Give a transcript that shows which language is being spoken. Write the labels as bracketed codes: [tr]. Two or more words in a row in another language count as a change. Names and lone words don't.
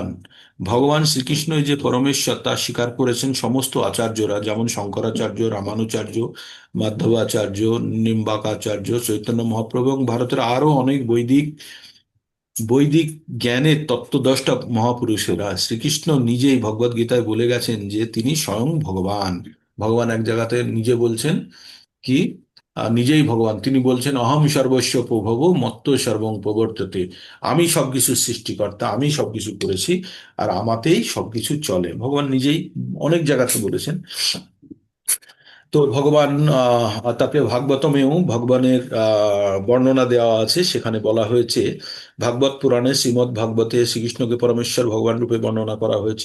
[bn] ভগবান শ্রীকৃষ্ণই যে পরমেশ্বর তা স্বীকার করেছেন সমস্ত আচার্যরা, যেমন শঙ্করাচার্য, রামানুচার্য, মাধবাচার্য, নিম্বাকাচার্য, চৈতন্য মহাপ্রভু এবং ভারতের আরো অনেক বৈদিক বৈদিক জ্ঞানের তত্ত্বদ্রষ্টা মহাপুরুষেরা। শ্রীকৃষ্ণ নিজেই ভগবদ গীতায় বলে গেছেন যে তিনি স্বয়ং ভগবান। ভগবান এক জায়গাতে নিজে বলছেন কি, নিজেই ভগবান তিনি বলছেন [sa] অহম সর্বস্ব প্রভব মত্ত সর্বং প্রবর্ততে। [bn] আমি সবকিছু সৃষ্টিকর্তা, আমি সবকিছু করেছি, আর আমাতেই সবকিছু চলে, ভগবান নিজেই অনেক জায়গাতে বলেছেন। তো ভগবান তারপরে ভাগবতমেও ভগবানের বর্ণনা দেওয়া আছে, সেখানে বলা হয়েছে ভাগবত পুরাণে শ্রীমদ্ ভাগবতে শ্রীকৃষ্ণকে পরমেশ্বর ভগবান রূপে বর্ণনা করা হয়েছে।